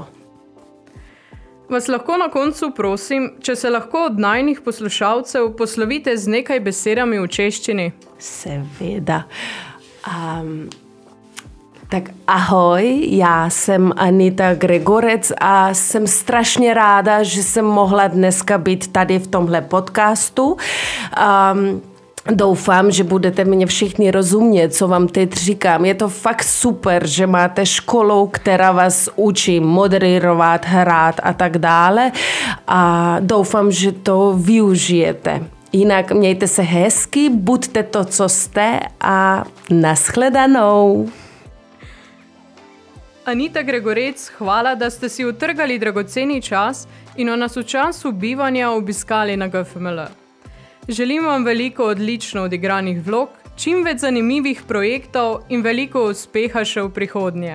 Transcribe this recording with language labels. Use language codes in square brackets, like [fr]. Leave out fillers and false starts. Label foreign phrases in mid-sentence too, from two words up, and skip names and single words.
[sl] Vas lahko na koncu prosim, če se lahko od najnih poslušalcev poslovite z nekaj besedami v češčini? [cs] Seveda. Ahoj, ja sem Anita Gregorec a sem strašně ráda, že jsem mohla dneska být tady v tomhle podcastu. Doufám, že budete mě všichni rozumět, co vám teď říkám. Je to fakt super, že máte školu, která vás učí moderovat, hrát a tak dále. A doufám, že to využijete. Jinak mějte se hezky, buďte to, co jste a nashledanou. [sl] Anita Gregorec, hvala, da ste si utrgali dragoceni čas in nas v času bivanja obiskali na GFML. Želim vam veliko odlično odigranih vlog, čim več zanimivih projektov in veliko uspeha še v prihodnje.